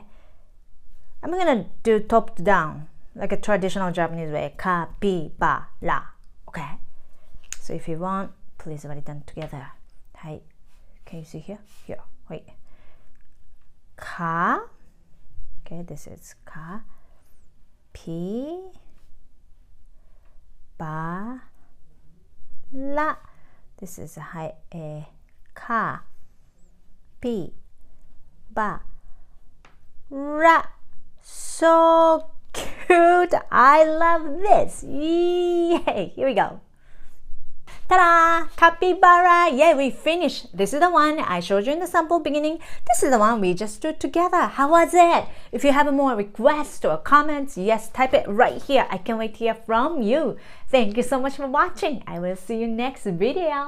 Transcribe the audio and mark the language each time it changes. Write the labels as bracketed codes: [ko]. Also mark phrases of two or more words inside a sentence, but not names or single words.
[en] I'm gonna do top to down, like a traditional Japanese way, capybara, okay? So if you want, please write it down together. Hi, can you see here? Here, wait. Ka, okay, this is ka, pi, ba, la. This is hi, ka, pi, ba, ra. So cute. I love this. Yay! Here we go. Ta-da! Capybara! Yeah, we finished. This is the one I showed you in the sample beginning. This is the one we just drew together. How was it? If you have more requests or comments, yes, type it right here. I can't wait to hear from you. Thank you so much for watching. I will see you next video.